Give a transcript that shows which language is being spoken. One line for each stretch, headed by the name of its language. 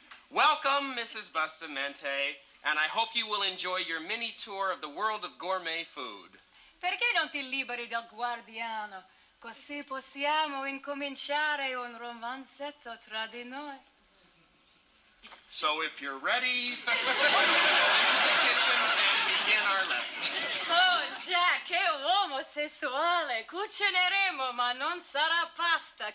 English: Welcome, Mrs. Bustamante, and I hope you will enjoy your mini tour of the world of gourmet food.
Italian: Perché non ti liberi del guardiano? Così possiamo incominciare un romanzetto tra di noi.
English: So if you're ready, why don't you go into the kitchen and begin our lesson.
Italian: Oh, Jack, che uomo sessuale! Cucineremo, ma non sarà pasta.